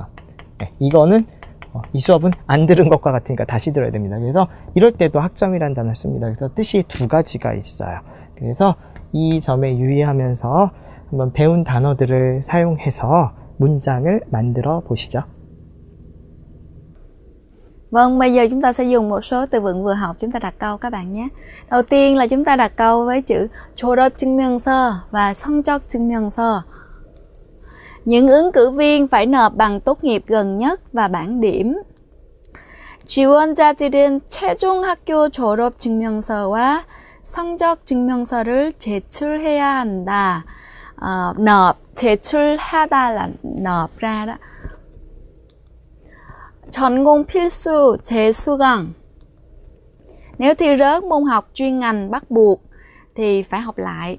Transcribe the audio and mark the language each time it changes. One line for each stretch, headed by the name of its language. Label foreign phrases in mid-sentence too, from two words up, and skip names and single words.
Korean: 이거는 이 수업은 안 들은 것과 같으니까 다시 들어야 됩니다. 그래서 이럴 때도 학점이라는 단어를 씁니다. 그래서 뜻이 두 가지가 있어요. 그래서 이 점에 유의하면서 한번 배운 단어들을 사용해서 문장을 만들어 보시죠.
Vietnamese: Vâng, bây giờ chúng ta sẽ dùng một số từ vựng vừa học chúng ta đặt câu các bạn nhé. Đầu tiên là chúng ta đặt câu với chữ 졸업증명서 và 성적증명서. Những ứng cử viên phải nộp bằng tốt nghiệp gần nhất và bảng điểm.
Korean: 지원자들은 최종 학교 졸업증명서와 성적증명서를 제출해야 한다.
Vietnamese: nộp, 제출하다 là nộp ra đó.
Korean: 전공 필수, 재수강.
Vietnamese: Nếu thi rớt môn học chuyên ngành bắt buộc thì phải học lại.